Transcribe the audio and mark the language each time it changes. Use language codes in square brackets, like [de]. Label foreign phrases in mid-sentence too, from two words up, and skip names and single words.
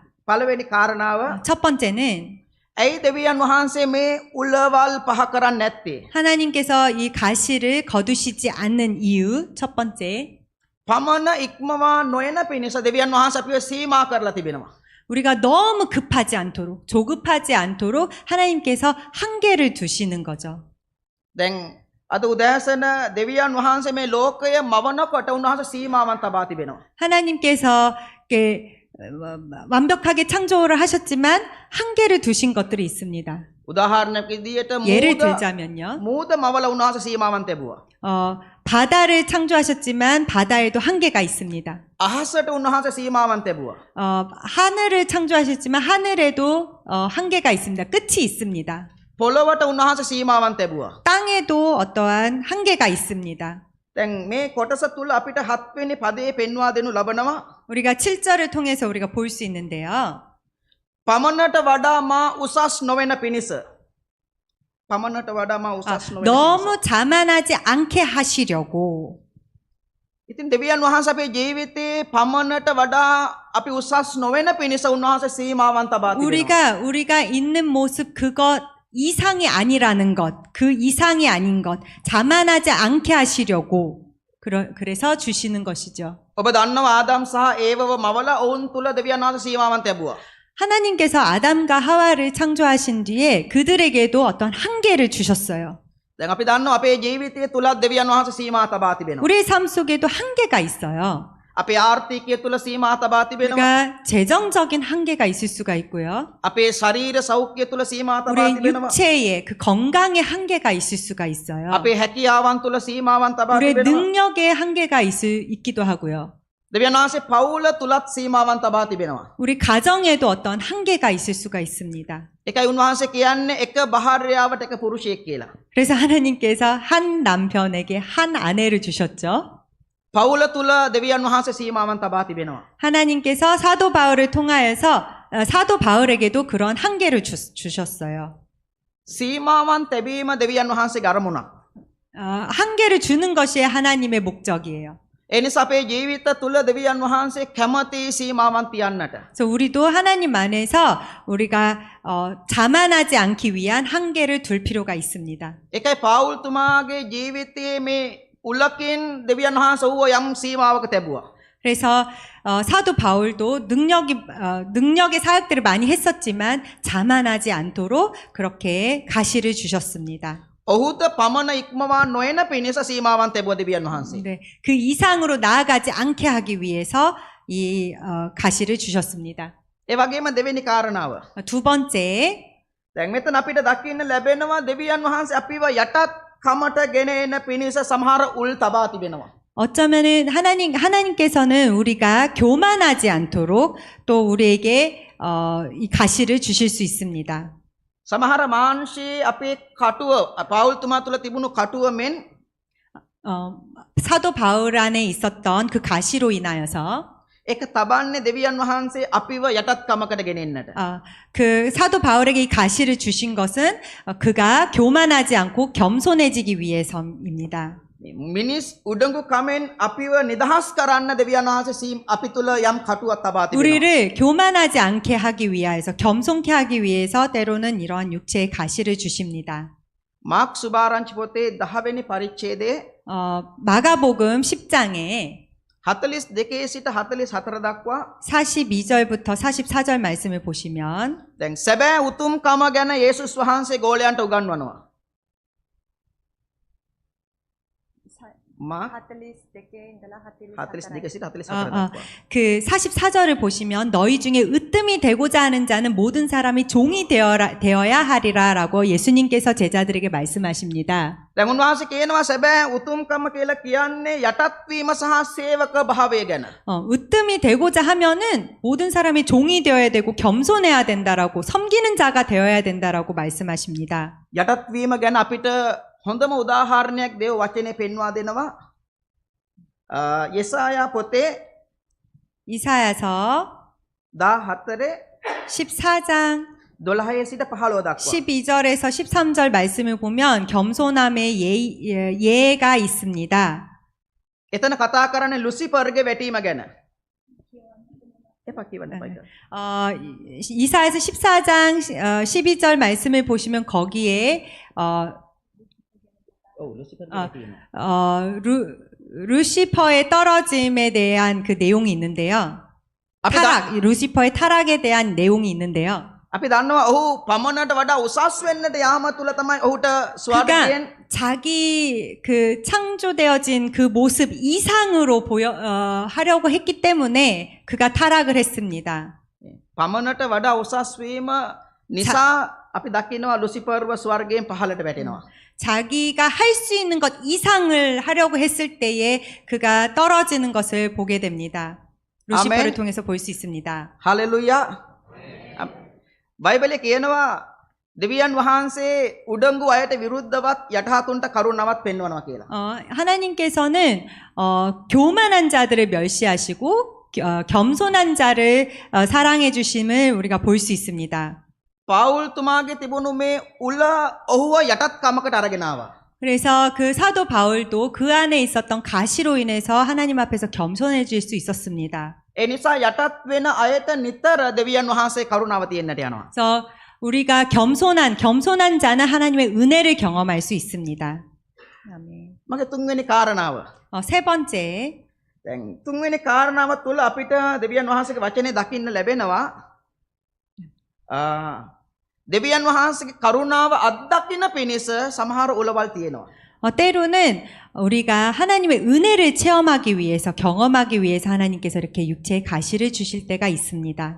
[si] පළවෙනි කාරණාව [ko] 첫 번째는 [si] ඇයි දෙවියන් වහන්සේ මේ උලවල් පහ කරන්නේ නැත්තේ? [ko] 하나님께서 이 가시를 거두시지 않는 이유 첫 번째 [si] පමණ ඉක්මවා නොයන පිණිස දෙවියන් වහන්සේ අපිව සීමා කරලා තිබෙනවා. [ko] 우리가 너무 급하지 않도록 조급하지 않도록 하나님께서 한계를 두시는 거죠. [si] දැන් අද උදෑසන දෙවියන් වහන්සේ මේ ලෝකය මවනකොට උන්වහන්සේ සීමාවන් තබා තිබෙනවා. [ko] 하나님께서 이렇게 완벽하게 창조를 하셨지만 한계를 두신 것들이 있습니다. [si] උදාහරණයක් විදියට [ko] 예를 들자면요. [si] මූද මවල උන්වහන්සේ සීමාවන් තැබුවා. [ko] 바다를 창조하셨지만 바다에도 한계가 있습니다. [si] අහසට උන්වහන්සේ සීමාවන් තැබුවා. [ko] 하늘을 창조하셨지만 하늘에도 한계가 있습니다. 끝이 있습니다. [si] පොළොවට උන්වහන්සේ සීමාවන් තැබුවා. [ko] 땅에도 어떠한 한계가 있습니다. [si] දැන් මේ කොටස තුල අපිට 7 වෙනි පදයේ පෙන්වා දෙනු ලබනවා. [ko] 우리가 7절을 통해서 우리가 볼 수 있는데요. [si] පමණට වඩා මා උසස් නොවන පිණිස. පමණට වඩා 마 උසස් නොවන. [ko] 너무 자만하지 않게 하시려고. [si] ඉතින් දෙවියන් වහන්සේ අපේ ජීවිතේ පමණට වඩා අපි උසස් නොවන පිණිස උන්වහන්සේ සීමාවන් තබා තිබෙනවා. [ko] 우리가 있는 모습 그것 이상이 아니라는 것, 그 이상이 아닌 것, 자만하지 않게 하시려고 그래서 주시는 것이죠. [si] ඔබ දන්නවා ආදාම් සහ ඒවව මවලා ඔවුන් තුල දෙවියන් වහන්සේ සීමාවන් තැබුවා. [ko] 하나님께서 아담과 하와를 창조하신 뒤에 그들에게도 어떤 한계를 주셨어요. [si] දැන් අපි දන්නවා අපේ ජීවිතය තුලත් දෙවියන් වහන්සේ සීමා තබා තිබෙනවා. [ko] 우리 삶 속에도 한계가 있어요. [si] අපේ ආර්ථිකය තුල සීමා තබා තිබෙනවා. [ko] 우리가 재정적인 한계가 있을 수가 있고요. [si] අපේ ශරීර සෞඛ්‍ය තුල සීමා තබා [ko] 우리 [si] තිබෙනවා. [ko] 육체의 그 건강의 한계가 있을 수가 있어요. [si] අපේ හැකියාවන් තුල සීමාවන් තබා [ko] 우리의 [si] තිබෙනවා. [ko] 능력의 한계가 있기도 하고요. [si] දෙවියන් වහන්සේ පවුල තුලත් සීමාවන් තබා තිබෙනවා. [ko] 우리 가정에도 어떤 한계가 있을 수가 있습니다. [si] ඒකයි උන්වහන්සේ කියන්නේ එක භාර්යාවට එක පුරුෂයෙක් කියලා. [ko] 그래서 하나님께서 한 남편에게 한 아내를 주셨죠. [si] පවුල තුල දෙවියන් වහන්සේ සීමාවන් තබා තිබෙනවා. [ko] 하나님께서 사도 바울을 통하여서 사도 바울에게도 그런 한계를 주셨어요. [si] සීමාවන් තැබීම දෙවියන් වහන්සේගේ අරමුණක්. [ko] 한계를 주는 것이 하나님의 목적이에요. [si] ඒ නිසා අපේ ජීවිත තුල දෙවියන් වහන්සේ කැමති සීමාවන් තියන්නට. [ko] 그래서 우리도 하나님 안에서 우리가 자만하지 않기 위한 한계를 둘 필요가 있습니다. [si] ඒකයි පාවුල්තුමාගේ ජීවිතයේ මේ උලකින් දෙවියන් වහන්සේ ඌව යම් සීමාවක තැබුවා. [ko] 그래서 사도 바울도 능력의 사역들을 많이 했었지만 자만하지 않도록 그렇게 가시를 주셨습니다. [si] ඔහුද පමණ ඉක්මවා නොයන පිණිස සීමාවන් තැබුවා දෙවියන් වහන්සේ. [ko] 네, 그 이상으로 나아가지 않게 하기 위해서 이 가시를 주셨습니다. [si] ඒ වගේම දෙවෙනි කාරණාව. [ko] 두 번째, [si] දැන් මෙතන අපිට දකින්න ලැබෙනවා දෙවියන් වහන්සේ අපිව යටත් කමට ගෙන එන පිණිස සමහර උල් තබා තිබෙනවා. [ko] 어쩌면은 하나님께서는 우리가 교만하지 않도록 또 우리에게 이 가시를 주실 수 있습니다. [si] සමහර මාංශයේ අපේ කටුව පාවුල්තුමා තුල තිබුණු කටුව මෙන් [ko] 사도 바울 안에 있었던 그 가시로 인하여서 [si] ඒක තබන්නේ දෙවියන් වහන්සේ අපිව යටත්කමකට ගෙනෙන්නට. [ko] 그 사도 바울에게 이 가시를 주신 것은 그가 교만하지 않고 겸손해지기 위해서입니다. [si] මිනිස් උඩඟු කමෙන් අපිව නිදහස් කරන්න දෙවියන් වහන්සේ අපි තුල යම් කටුවක් තබා තිබෙනවා. [ko] 우리를 교만하지 않게 하기 위하여서 겸손케 하기 위해서 때로는 이러한 육체의 가시를 주십니다. [si] 마ක් සුභාරංචි පොතේ 10වෙනි පරිච්ඡේදයේ [ko] 마가복음 10장에 [si] 42 සිට 44 දක්වා [ko] 42절부터 44절 말씀을 보시면 [si] දැන් සැබෑ උතුම්කම ගැන යේසුස් වහන්සේ ගෝලයන්ට උගන්වනවා. 마 42 සිට 44 දක්වා. [ko] 그 44절을 보시면 너희 중에 으뜸이 되고자 하는 자는 모든 사람이 종이 되어야 하리라라고 예수님께서 제자들에게 말씀하십니다. [si] දැන් උන්වහන්සේ කියනවා සැබෑ උතුම්කම කියලා කියන්නේ යටත් වීම සහ සේවක භාවය ගැන. [ko] 으뜸이 되고자 하면은 모든 사람이 종이 되어야 되고 겸손해야 된다라고 섬기는 자가 되어야 된다라고 말씀하십니다. [si] යටත් වීම ගැන අපිට හොඳම උදාහරණයක් දේව වචනේ පෙන්වා දෙනවා. 예사야 පොතේ [ko] 이사야서 14 14장 [si] 12 සිට 15 දක්වා. [ko] 12절에서 13절 말씀을 보면 겸손함의 예가 있습니다. [si] එතන කතා කරන්නේ ලුසිෆර්ගේ වැටීම ගැන. එපා කියවන්න එපා. [ko] 이사야서 14장 12절 말씀을 보시면 거기에 루시퍼의 떨어짐에 대한 그 내용이 있는데요. 루시퍼의 타락에 대한 내용이 있는데요. [si] අපි දන්නවා ඔහු පමණට වඩා උසස් වෙන්නට යාම තුල තමයි ඔහුට ස්වර්ගයෙන් [ko] 자기 그 창조되어진 그 모습 이상으로 하려고 했기 때문에 그가 타락을 했습니다. [si] පමණට වඩා උසස් වීම නිසා අපි දකිනවා 루시퍼ව ස්වර්ගයෙන් පහළට වැටෙනවා. [ko] 자기가 할 수 있는 것 이상을 하려고 했을 때에 그가 떨어지는 것을 보게 됩니다. 루시퍼를 통해서 볼 수 있습니다. 할렐루야. [si] 바이블에 කියනවා දෙවියන් වහන්සේ උඩඟු අයට විරුද්ධවත් යටහතුන්ට කරුණාවක් පෙන්වනවා කියලා. [ko] 하나님께서는 교만한 자들을 멸시하시고 겸손한 자를 사랑해 주심을 우리가 볼 수 있습니다. [si] 바울තුමාගේ තිබුණු මේ උල ඔහුව යටත්කමකට අරගෙන ආවා. [ko] 그래서 그 사도 바울도 그 안에 있었던 가시로 인해서 하나님 앞에서 겸손해질 수 있었습니다. [si] ඒ නිසා යටත් වෙන අයට නිතර දෙවියන් වහන්සේ කරුණාව තියෙන්නට යනවා. [ko] 그래서 우리가 겸손한 자는 하나님의 은혜를 경험할 수 있습니다. 아멘. [si] මගේ තුන්වෙනි කාරණාව. [ko] 세 번째. [si] දැන් තුන්වෙනි කාරණාව තුළ අපිට දෙවියන් වහන්සේගේ වචනේ දකින්න ලැබෙනවා. දෙවියන් වහන්සේගේ කරුණාව අත්දකින්න පිණිස සමහර උලවල් තියෙනවා. [ko] 때로는 우리가 하나님의 은혜를 체험하기 위해서 경험하기 위해서 하나님께서 이렇게 육체의 가시를 주실 때가 있습니다.